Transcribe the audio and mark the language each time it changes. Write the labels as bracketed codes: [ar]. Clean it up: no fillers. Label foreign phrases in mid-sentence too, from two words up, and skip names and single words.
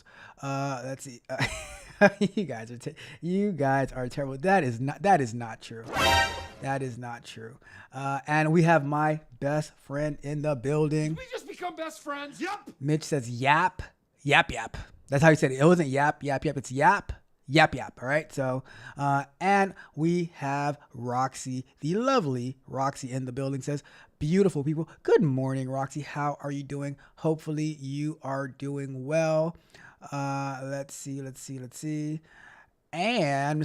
[en] Let's see. You guys are terrible. That is not true. That is not true. And we have my best friend in the building. Did we just become best friends? Yep. Mitch says yap, yap, yap. That's how he said it. It wasn't yap, yap, yap. It's yap, yap, yap. All right. So, and we have Roxy, the lovely Roxy in the building, says, beautiful people. Good morning, Roxy. How are you doing? Hopefully you are doing well. Let's see. And Ms.